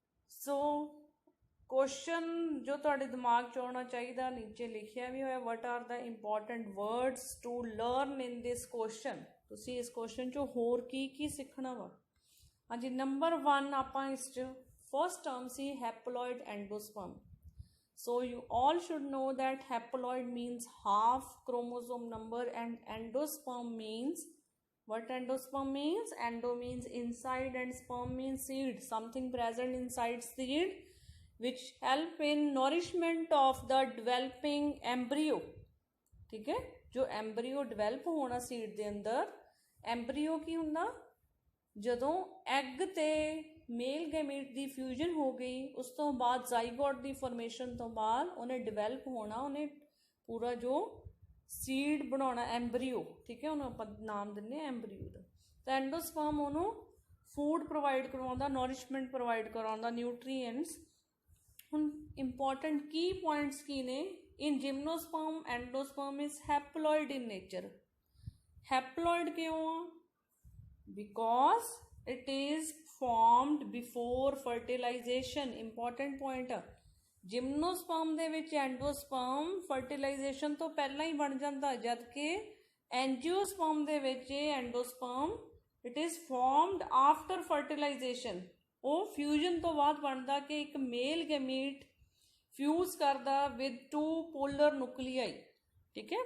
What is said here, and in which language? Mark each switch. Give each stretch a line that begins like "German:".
Punjabi: ਸੋ question ਜੋ ਤੁਹਾਡੇ ਦਿਮਾਗ 'ਚ ਆਉਣਾ ਚਾਹੀਦਾ ਨੀਚੇ ਲਿਖਿਆ ਵੀ ਹੋਇਆ,
English: What are the important words to learn in this question.
Punjabi: ਤੁਸੀਂ ਇਸ ਕੁਐਸਚਨ 'ਚੋਂ ਹੋਰ ਕੀ ਸਿੱਖਣਾ ਵਾ. ਹਾਂਜੀ, ਨੰਬਰ 1 ਆਪਾਂ ਇਸ 'ਚ first term ਸੀ ਹੈਪਲੋਇਡ ਐਂਡੋਸਪਰਮ.
English: So you all should know that haploid means half chromosome number and endosperm means, what endosperm means? Endo means inside and sperm means seed, something present inside seed which help in nourishment of the developing embryo.
Punjabi: ठीक है, जो embryo develop होना seed ਦੇ ਅੰਦਰ, embryo ਕੀ ਹੁੰਦਾ? ਜਦੋਂ egg ਤੇ ਮੇਲ gamete ਦੀ fusion ਹੋ ਗਈ ਉਸ ਤੋਂ ਬਾਅਦ ਜ਼ਾਈਗੋਟ ਦੀ ਫਾਰਮੇਸ਼ਨ ਤੋਂ ਬਾਅਦ ਉਹਨੇ ਡਿਵੈਲਪ ਹੋਣਾ, ਉਹਨੇ ਪੂਰਾ ਜੋ ਸੀਡ ਬਣਾਉਣਾ ਐਂਬਰੀਓ, ਠੀਕ ਹੈ, ਉਹਨੂੰ ਆਪਾਂ ਨਾਮ ਦਿੰਦੇ ਐਂਬਰੀਓ ਦਾ. ਤਾਂ ਐਂਡੋਸਪਰਮ ਉਹਨੂੰ ਫੂਡ ਪ੍ਰੋਵਾਈਡ ਕਰਵਾਉਂਦਾ, ਨੋਰਿਸ਼ਮੈਂਟ ਪ੍ਰੋਵਾਈਡ ਕਰਵਾਉਂਦਾ, ਨਿਊਟਰੀਐਂਟਸ. ਹੁਣ ਇੰਪੋਰਟੈਂਟ ਕੀ ਪੁਆਇੰਟਸ ਕੀ ਨੇ?
English: In gymnosperm endosperm is haploid in nature.
Punjabi: ਹੈਪਲੋਇਡ ਕਿਉਂ ਆ?
English: Because it is formed before fertilization. Important point.
Punjabi: ਜਿਮਨੋਸਪਰਮ ਦੇ ਵਿੱਚ ਐਂਡੋਸਪਰਮ ਫਰਟੀਲਾਈਜੇਸ਼ਨ ਤੋਂ ਪਹਿਲਾਂ ਹੀ ਬਣ ਜਾਂਦਾ, ਜਦ ਕਿ ਐਂਜੀਓਸਪਰਮ ਦੇ ਵਿੱਚ ਇਹ ਐਂਡੋਸਪਰਮ
English: It is formed after fertilization.
Punjabi: ਉਹ ਫਿਊਜ਼ਨ ਤੋਂ ਬਾਅਦ ਬਣਦਾ ਕਿ ਇੱਕ ਮੇਲ ਗੈਮੀਟ ਫਿਊਜ਼ ਕਰਦਾ
English: with 2 polar nuclei,
Punjabi: ਠੀਕ ਹੈ.